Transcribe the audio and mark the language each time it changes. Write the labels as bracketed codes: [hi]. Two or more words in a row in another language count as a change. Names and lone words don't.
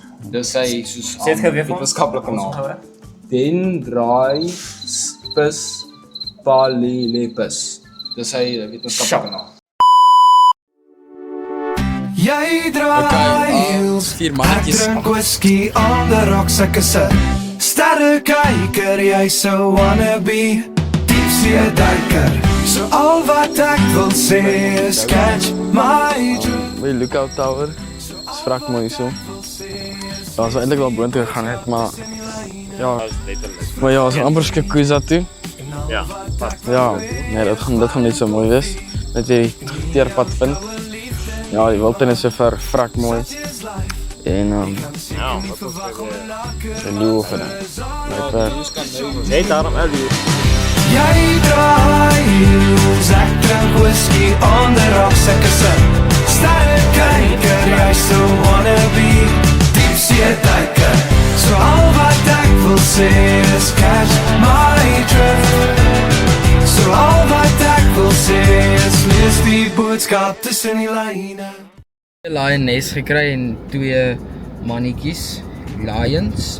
[af] Dis sy soos Sê dit gou weer vir ons. wetenskaplike naam. Dendraspis polylepis. Dis sy wetenskaplike naam. Jy draai Okay, heels, vier mannetjies. ek drink [en] whisky on the rocks, [af] ek is 'n sterrekyker, jy sou [en] wanna be [af] diepsee duiker. So al wat ek wil sê is [en] catch my drift. [af] By Lookout Tower. Dis vrek mooi so. Daar sou eintlik wel boontoe gegaan het, maar ja, maar ja, ons gaan amper Skakuza toe. Ja. Ja, nee, dit gaan net so mooi wees. Net weer die teerpad vind. Ja, die wildtuin is so vrek mooi. En Ja, wat was dit? die leeu van dit. Jy daarom al die Jy draai heels, ek drink [en] whisky on the rocks, [af] ek is 'n sterrekyker, jy sou [en] wanna be [af] diepsee duiker. So al wat ek wil sê is [en] catch my drift. [af] So al wat ek wil sê is lees die boodskap tussen die lyne. 'n lioness gekry en twee mannetjies, lions.